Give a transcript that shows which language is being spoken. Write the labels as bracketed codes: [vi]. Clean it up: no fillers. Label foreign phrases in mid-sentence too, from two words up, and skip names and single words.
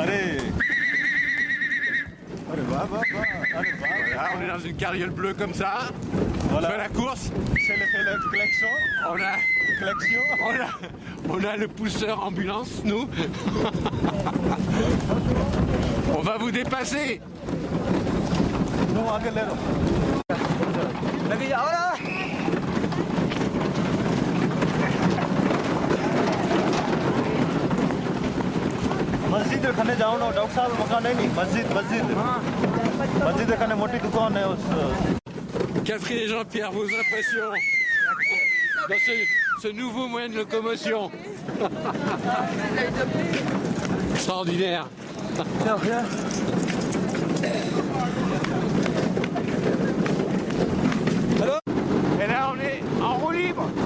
[fr] Allez. Allez, va. Allez, va. Voilà, on est dans une carriole bleue comme ça. Voilà. On fait la course. C'est le klaxon. On a le pousseur ambulance, nous. On va vous dépasser. [hi] No, आगे ले लो. लगी जाओ ना. मस्जिद खाने जाओ ना डॉक्टर साहब मकान है नहीं मस्जिद खाने मोटी दुकान है उस [fr] Catherine et Jean-Pierre, vos impressions dans ce nouveau moyen de locomotion. Extraordinaire. Et là, on est en roue libre.